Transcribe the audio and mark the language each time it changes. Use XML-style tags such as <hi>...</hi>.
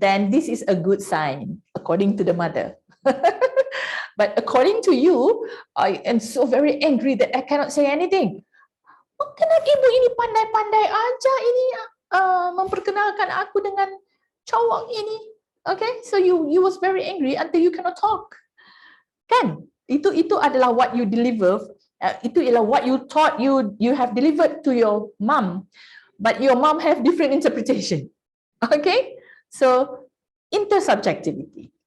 <en>Then this is a good sign, according to the mother. But according to you, I am so very angry that I cannot say anything.</en> <ms>Oh, kenapa ibu ini pandai-pandai aja ini memperkenalkan aku dengan cowok ini?</ms> <en>Okay, so you was very angry until you cannot talk.</en> <ms>Kan? Itu adalah</ms> <en>what you deliver.</en> <ms>Itu ialah</ms> <en>what you thought you have delivered to your mom, but your mom have different interpretation. Okay, so intersubjectivity.</en>